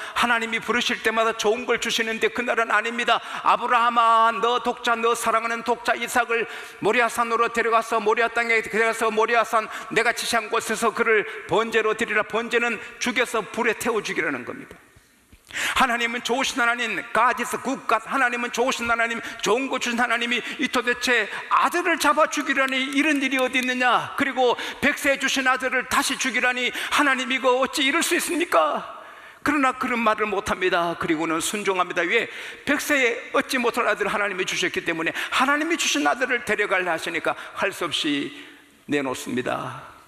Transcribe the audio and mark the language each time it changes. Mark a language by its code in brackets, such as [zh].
[ko] 하나님이 부르실 때마다 좋은 걸 주시는데 그날은 아닙니다. 아브라함아, 너 독자, 너 사랑하는 독자 이삭을 모리아산으로 데려가서 모리아 땅에 데려가서 모리아산 내가 지시한 곳에서 그를 번제로 드리라. 번제는 죽여서 불에 태워 죽이라는 겁니다. 하나님은 좋으신 하나님, [en] God is good God. [ko] 하나님은 좋으신 하나님, 좋은 거 주신 하나님이 이 도대체 아들을 잡아 죽이라니 이런 일이 어디 있느냐? 그리고 백세 주신 아들을 다시 죽이라니 하나님 이거 어찌 이럴 수 있습니까? 그러나 그런 말을 못합니다. 그리고는 순종합니다. 왜? 백세에 얻지 못할 아들을 하나님이 주셨기 때문에 하나님이 주신 아들을 데려가려 하시니까 할 수 없이 내놓습니다.